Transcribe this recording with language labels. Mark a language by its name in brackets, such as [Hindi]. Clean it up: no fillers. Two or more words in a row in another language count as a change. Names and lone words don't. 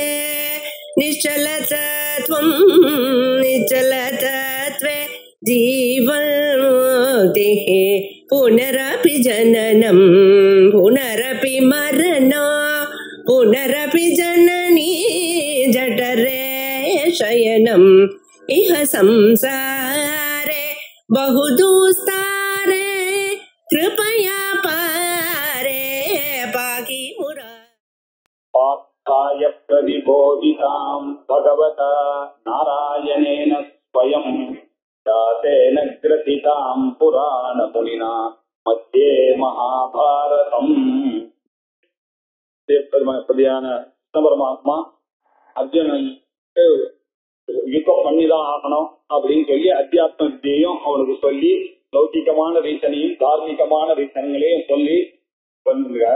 [Sanskrit] निश्चलतत्वं निश्चलतत्वे जीवन्मुक्तिः पुनरपि जननं पुनरपि मरणं पुनरपि जननी जठरे शयनम् इह संसारे बहुदुस्तारे कृपया पारे पाहि मुरा पार्थाय प्रतिबोधितां भगवता नारायणेन स्वयं दासेन ग्रथितां पुराणमुनिना मध्ये महाभारतम्. [Tamil] பிரதியான பரமாத்மா அர்ஜுனனுக்கு யுத்தம் பண்ணிதான் ஆகணும் அப்படின்னு சொல்லி அத்தியாத்ம வித்தியையும் அவனுக்கு சொல்லி லௌகிகமான ரீசனையும் தார்மீகமான ரீசனைகளையும் சொல்லி பண்ணிருக்கார்.